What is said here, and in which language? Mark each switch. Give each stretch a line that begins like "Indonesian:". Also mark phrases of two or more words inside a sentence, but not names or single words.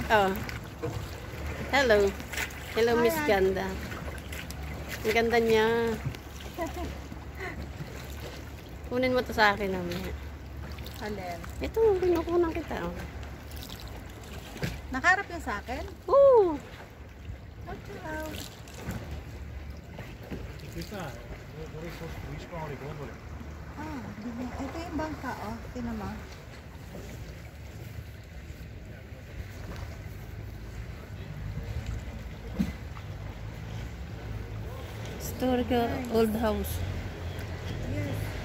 English: Oh. Hello. Hello, Hi, Miss Ate.
Filipino: Ganda. Ang ganda niya. Kunin mo to sa akin namin. Alin? Ito, kinukunan kita. Oh. Nakaharap yan sa akin? Oo.
Italian: Ciao. Questa dove costruiscono le gondole.
Filipino: Ah, ito yung bangka, oh. Tingnan mo.
English: Historical old house. Yes.